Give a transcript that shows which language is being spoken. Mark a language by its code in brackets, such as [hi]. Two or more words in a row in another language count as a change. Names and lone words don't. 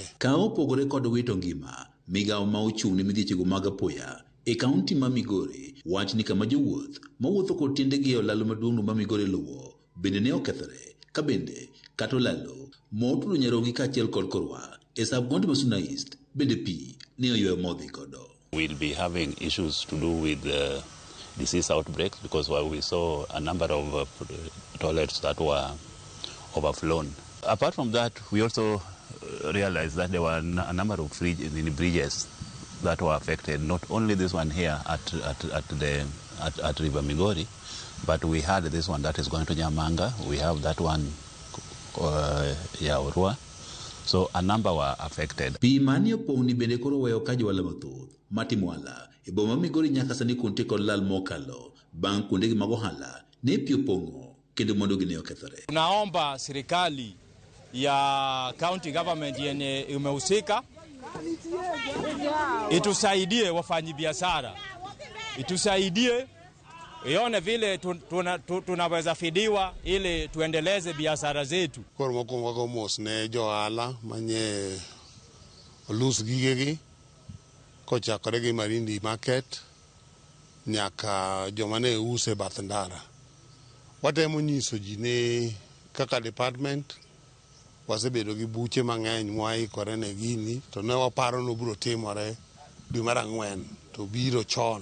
[luo] Ka opogore kod wito ngima, migao ma ochung' ne midhechego mag apoya e kaunti ma Migori wach ni kama jowuoth mawuotho kod tiendegi e olalo maduong' ma Migori luwo bende ne okethore ka bende kata olalo motudo Nyarogi kaachiel kod Korwa e sab-kaunti ma Suna East bende pi ne oywayo modhi kodo. [en] We'll be having issues to do with disease outbreaks because we saw a number of toilets that were overflown. Apart from that, we also realized that there were a number of bridges that were affected. Not only this one here at River Migori, but we had this one that is going to Nyamanga. We have that one, Urua. So a number were affected. [luo] Pi mani opong' ni bende koro weyo ka jwala mathoth matimwala e boma Migori nyaka sani kunte kod lal mokalo bang' kuondegi mag ohala ne pi opong'o kendo mondo gine okethore. [sw] Tunaomba serikali ya [en] county government [sw] yenye imehusika itusaidie wafanyabiashara, itusaidie ione vile tunaweza fidiwa ili tuendeleze biashara zetu. [luo] Koro mokwongo mos ne johala manye olus gigegi kochakore gi Marindi Market nyaka joma ne use bath ndara. Watemo nyiso ji ni kaka department wasebedo gi buche mang'eny mwaikore ne gini to ne waparo no biro timore dwe mar 4 to biro chon.